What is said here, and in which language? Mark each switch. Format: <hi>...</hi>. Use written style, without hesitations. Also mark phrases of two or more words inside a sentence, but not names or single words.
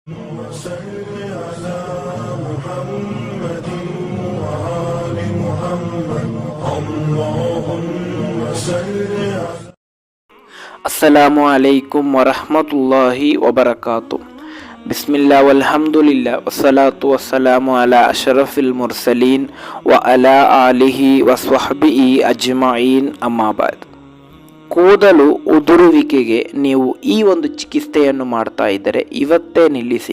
<ar>وصل على محمد وآل محمد اللهم صل على السلام عليكم ورحمة الله وبركاته. بسم الله والحمد لله والصلاة والسلام على أشرف المرسلين وعلى آله وصحبه أجمعين أما بعد.</ar> <kn>ಕೂದಲು ಉದುರುವಿಕೆಗೆ ನೀವು ಈ ಒಂದು ಚಿಕಿತ್ಸೆಯನ್ನು ಮಾಡ್ತಾ ಇದ್ದರೆ ಇವತ್ತೇ ನಿಲ್ಲಿಸಿ.</kn>